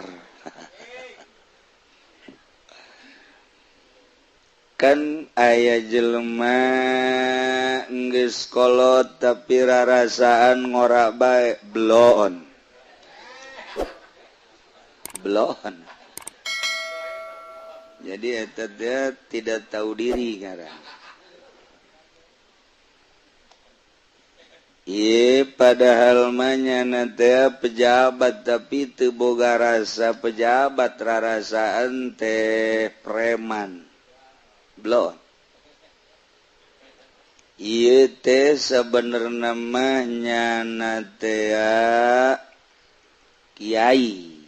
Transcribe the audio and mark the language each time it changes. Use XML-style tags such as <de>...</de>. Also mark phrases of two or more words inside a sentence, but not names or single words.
<su>Kan aya jelema geus kolot tapi rarasaan ngora bae bloon. Bloon. Jadi eta dia</su> <id>tidak tahu diri</id> <su>ngaran. Padahal manyana teh pejabat tapi teu boga rasa pejabat, rarasaan teh preman. Blon. Ieu teh sabenerna mah nyana teh kiai.</su>